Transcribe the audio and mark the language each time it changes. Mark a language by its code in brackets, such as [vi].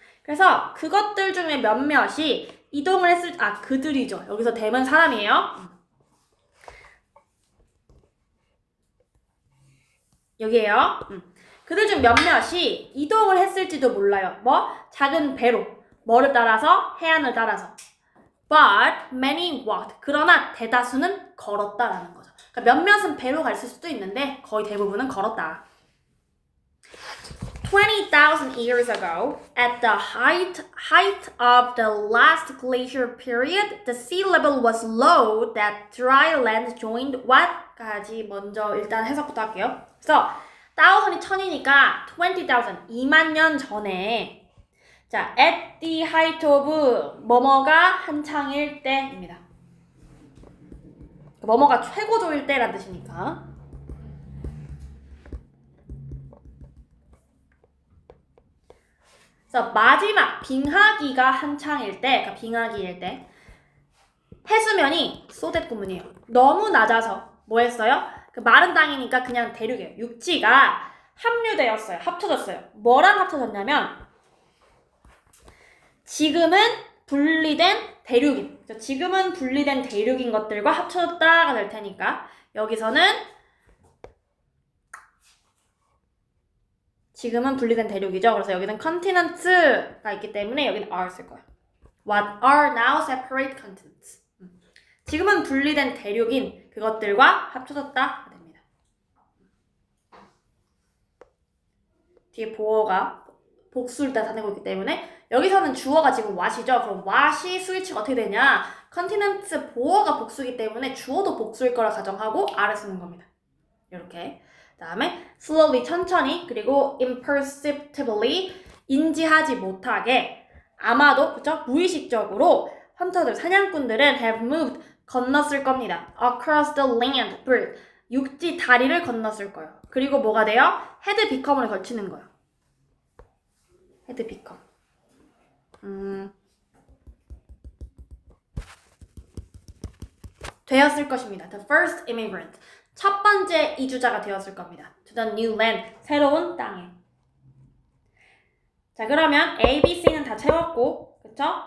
[ko] 그래서 그것들 중에 몇몇이 이동을 했을 그들이죠. 여기서 them은 사람이에요. 여기에요. 그들 중 몇몇이 이동을 했을지도 몰라요. 뭐? 작은 배로. 뭐를 따라서? 해안을 따라서. [en] But many walked. [ko] 그러나 대다수는 걸었다라는 거죠. 그러니까 몇몇은 배로 갔을 수도 있는데 거의 대부분은 걸었다. [en] 20,000 years ago, at the height of the last glacier period, the sea level was low that dry land joined what까지 [ko] 먼저 일단 해석부터 할게요. 그래서 1000이 1000이니까 20,000, 2만 년 전에 자, [en] at the height of [ko] 뭐뭐가 한창일 때입니다. 뭐뭐가 최고조일 때란 뜻이니까. 그래서 마지막 빙하기가 한창일 때, 그러니까 빙하기일 때 해수면이 소댓 구문이에요. 너무 낮아서 뭐 했어요? 그 마른 땅이니까 그냥 대륙이에요. 육지가 합류되었어요. 합쳐졌어요. 뭐랑 합쳐졌냐면 지금은 분리된 대륙인, 지금은 분리된 대륙인 것들과 합쳐졌다가 될 테니까 여기서는 지금은 분리된 대륙이죠. 그래서 여기는 continents가 있기 때문에 여기는 are 쓸 거예요. [en] What are now separate continents. [ko] 지금은 분리된 대륙인 그것들과 합쳐졌다 됩니다. 뒤에 보어가 복수를 나타내고 있기 때문에 여기서는 주어가 지금 what이죠. 그럼 what이 수일치가 어떻게 되냐? continents 보어가 복수이기 때문에 주어도 복수일 거라 가정하고 are를 쓰는 겁니다. 이렇게. 다음에 slowly 천천히 그리고 imperceptibly 인지하지 못하게 아마도 그쵸? 무의식적으로 헌터들 사냥꾼들은 [en] have moved [ko] 건넜을 겁니다. [en] across the land bridge [ko] 육지 다리를 건넜을 거예요. 그리고 뭐가 돼요? had become을 걸치는 거예요. had become 되었을 것입니다. [en] The first immigrant [ko] 첫 번째 이주자가 되었을 겁니다. [en] To the new land [ko] 새로운 땅에. 자, 그러면 A, B, C는 다 채웠고, 그쵸?